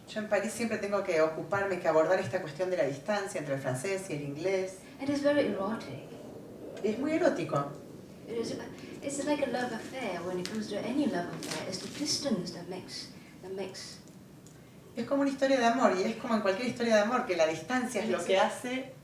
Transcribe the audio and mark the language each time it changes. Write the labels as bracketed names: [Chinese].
[Spanish] Yo en París siempre tengo que ocuparme, que abordar esta cuestión de la distancia entre el francés y el inglés. [English] It is very erotic. [Spanish] Y es muy erótico. [English] It's like a love affair when it comes to any love affair. It's the distance that makes [Spanish] Es como una historia de amor, y es como en cualquier historia de amor, que la distancia es lo que hace